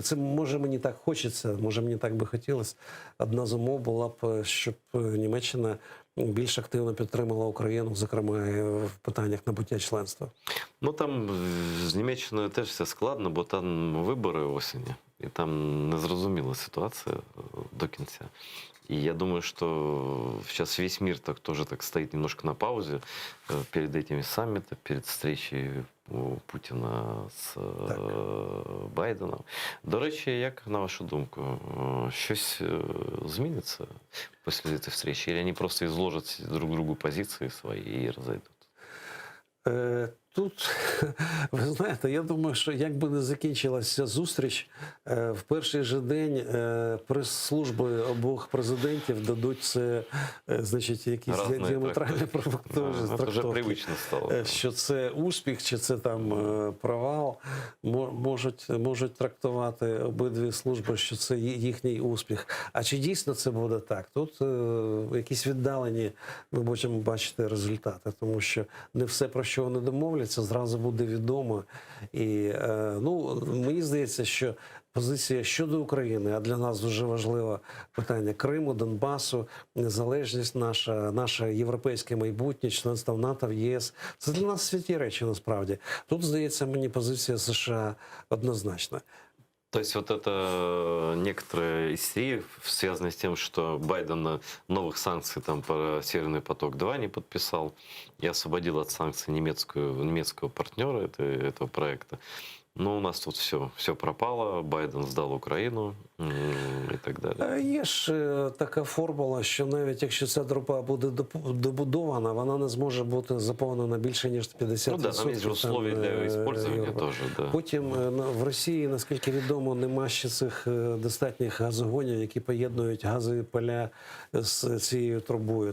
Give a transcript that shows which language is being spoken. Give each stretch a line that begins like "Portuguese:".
Ukrainian: Це, може, мені так хочеться, може, мені так би хотілося. Одна з умов була б, щоб Німеччина більш активно підтримала Україну, зокрема, і в питаннях набуття членства. Ну, там з Німеччиною теж все складно, бо там вибори осені. І там незрозуміла ситуація до кінця.
Russian: И я думаю, что сейчас весь мир тоже так стоит немножко на паузе перед этими саммитами, перед встречей
Ukrainian: Путіна з Байденом. До речі, як на вашу думку, щось зміниться після цієї зустрічі? Чи вони просто
Russian: изложат друг другу
Ukrainian: позиції свої і розійдуть? Тут, ви знаєте, я думаю, що як би не закінчилася зустріч, в перший же день прес-служби обох президентів дадуть це, значить, якісь діаметральні трактовки. Це вже привично стало. Що це успіх, чи це там провал, можуть трактувати обидві служби, що це їхній успіх. А чи дійсно це буде так? Тут якісь віддалені ми можемо бачити результати, тому що не все, про що вони домовляться, зразу буде відомо. І, ну, мені здається, що позиція щодо України, а для нас дуже важливе питання Криму, Донбасу, незалежність наша, наше європейське майбутнє, членство в НАТО, в єС. Це для нас святі речі, насправді. Тут, здається, мені позиція США однозначна.
Russian: То есть вот это некоторая истерия, связанная с тем, что Байден новых санкций там по «Северный поток-2» не подписал и освободил от санкций немецкого партнера этого проекта. Но у нас тут все пропало,
Ukrainian: Байден здав Україну і так далі. Є ж така формула, що навіть якщо ця труба буде добудована, вона не зможе бути заповнена більше, ніж 50%. Ну да, там є условия для використання теж.
Russian: Да.
Ukrainian: Потім в Росії, наскільки відомо, нема ще цих достатніх газогонів, які поєднують газові поля з цією трубою.